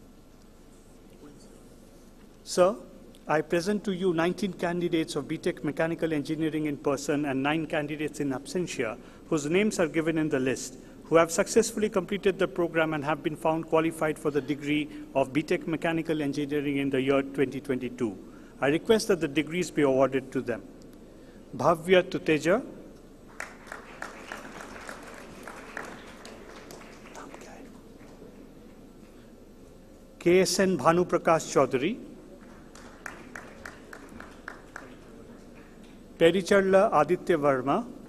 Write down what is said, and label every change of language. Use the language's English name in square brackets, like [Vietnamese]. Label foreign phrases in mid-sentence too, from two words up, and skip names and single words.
[English] Sir, I present to you 19 candidates of B.Tech Mechanical Engineering in person and 9 candidates in absentia, whose names are given in the list, who have successfully completed the program and have been found qualified for the degree of B.Tech Mechanical Engineering in the year 2022. I request that the degrees be awarded to them. Bhavya Tuteja. KSN Bhanu Prakash Chaudhary. Pericharla Aditya Verma.